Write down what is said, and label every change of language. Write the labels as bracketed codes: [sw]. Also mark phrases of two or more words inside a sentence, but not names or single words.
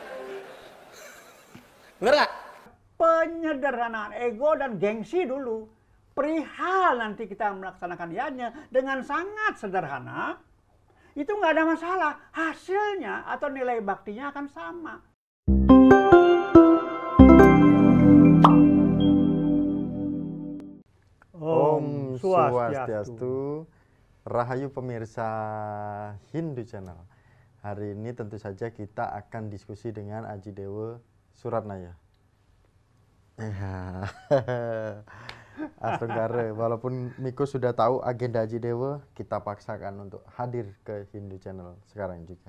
[id] Bener nggak? Penyederhanaan ego dan gengsi dulu. Perihal nanti kita melaksanakan yatnya dengan sangat sederhana, itu nggak ada masalah. Hasilnya atau nilai baktinya akan sama. [sa] Om Swastiastu. [id] Rahayu pemirsa Hindu Channel. Hari ini tentu saja kita akan diskusi dengan Aji Dewa Suratnaya. Astenggare, walaupun Miko sudah tahu agenda Aji Dewa, kita paksakan untuk hadir ke Hindu Channel sekarang juga.